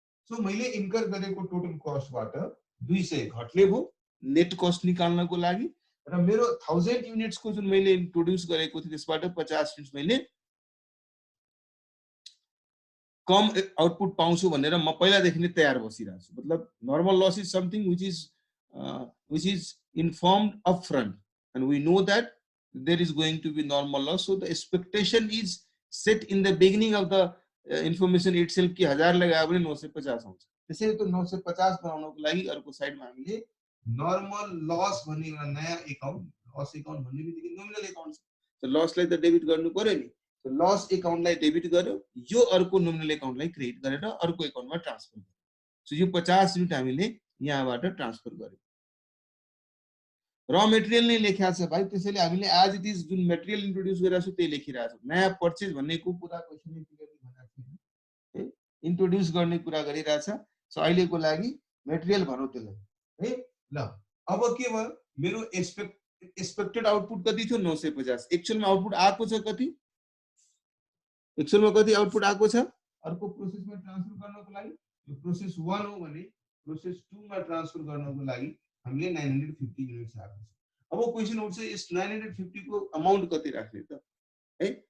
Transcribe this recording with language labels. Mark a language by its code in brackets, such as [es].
[ne] So मैले incur गरेको total कस्टबाट 200 घट्ने भो नेट कस्ट निकाल्नको लागि। र मेरो 1000 युनिट्स को जुन मैले इन्ट्रोड्युस गरेको थिए त्यसबाट 50 युनिट्स मैले कम आउटपुट पाउँछु भनेर म पहिलादेखि नै तयार बसिरहेको छु। [en] मतलब normal loss is something which is informed upfront and we know that there is going to be normal loss, so the expectation is set in the beginning of the information itself [ne] कि 1000 लगायो भने 950 आउँछ। त्यसैले त 950 बनाउनको लागि अर्को साइडमा हामीले नर्मल लस भन्ने एउटा नयाँ एकाउन्ट, लस एकाउन्ट भन्ने बित्तिकै नोमिनल एकाउन्ट छ, त लसलाई त डेबिट गर्नु पर्यो नि। तो लस एकाउन्टलाई डेबिट गर्यो, यो अर्को नोमिनल एकाउन्टलाई क्रेडिट गरेर अर्को एकाउन्टमा ट्रान्सफर गर्यो। सो यो 50 युनिट हामीले यहाँबाट ट्रान्सफर गर्यो। र मेटेरियल नै लेख्या छ भाइ, त्यसैले हामीले एज इट इज जुन मेटेरियल इन्ट्रोड्युस गरेका छु त्यही लेखिरहेको छु। नयाँ पर्चेज भन्नेको कुरा क्वेशनले क्लियरली भनेको छैन है, इन्ट्रोड्युस गर्ने कुरा गरिरहेछ। सो अहिलेको लागि मेटेरियल भनौँ त्यसलाई है। ल अब के भयो, मेरो एक्सपेक्टेड आउटपुट कति थियो? 950। एक्चुअलमा आउटपुट आएको छ कति? एक्चुअलमा कति आउटपुट आएको छ? अर्को प्रोसेसमा ट्रान्सफर गर्नको लागि यो प्रोसेस 1 हो भने प्रोसेस 2 मा ट्रान्सफर गर्नको लागि हामीले 950 युनिट्स आएको छ। अब क्वेशन उठ्छ यस 950 को अमाउन्ट कति राख्ने त है।